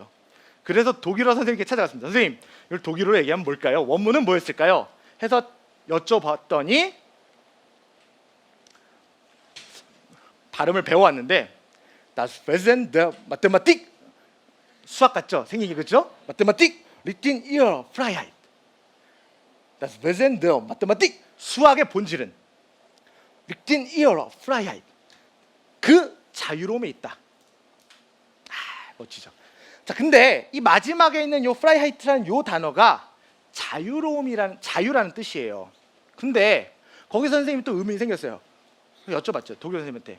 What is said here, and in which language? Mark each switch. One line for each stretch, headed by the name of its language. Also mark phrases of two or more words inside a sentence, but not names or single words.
Korean: 그래서 독일어 선생님께 찾아갔습니다. 선생님, 이걸 독일어로 얘기하면 뭘까요? 원문은 뭐였을까요? 해서 여쭤봤더니 발음을 배워왔는데
German: Das Wesen der Mathematik,
Korean: 수학 같죠? 생긴 게 그렇죠?
German: Mathematik liegt in ihrer Freiheit. Das Wesen der Mathematik,
Korean: 수학의 본질은
German: within ear of freiheit.
Korean: 그 자유로움에 있다. 멋지죠. 자, 근데 이 마지막에 있는 요 freiheit라는 요 단어가 자유라는 뜻이에요. 근데 거기서 선생님이 또 의문이 생겼어요. 여쭤봤죠. 독일 선생님한테.